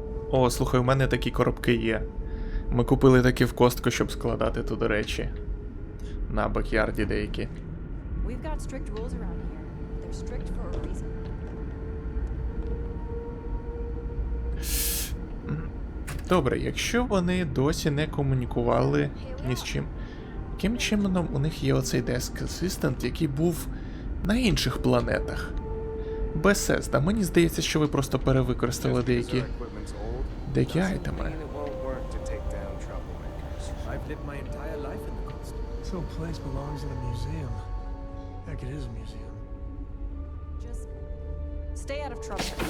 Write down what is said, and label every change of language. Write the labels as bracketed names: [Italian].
[Ukrainian] О, слухай, у мене такі коробки є. Ми купили такі в Костку, щоб складати туди речі. На бакярді деякі. [English] We've got strict rules around here. They're strict for a reason. [Ukrainian] Добре, якщо вони досі не комунікували ні з чим, яким чином у них є оцей Desk Assistant, який був на інших планетах? Без сенсу. Мені здається, що ви просто перевикористали деякі айтеми. [English] This whole place belongs in a museum. Heck, it is a museum. Just stay out of trouble.